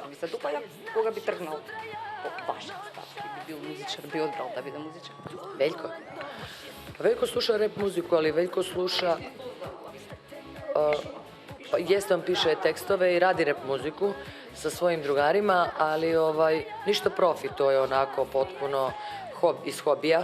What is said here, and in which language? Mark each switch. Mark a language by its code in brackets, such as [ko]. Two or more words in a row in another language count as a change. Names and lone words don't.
[mk] Ви се доpaѓа кога би тргнал по вашиот став, би бил музичар, би одбрал да биде музичар? [sr] Veljko? Veljko sluša rap muziku, ali Veljko sluša, jeste on piše tekstove i radi rap muziku sa svojim drugarima, ali ništa profi, to je onako potpuno iz hobija.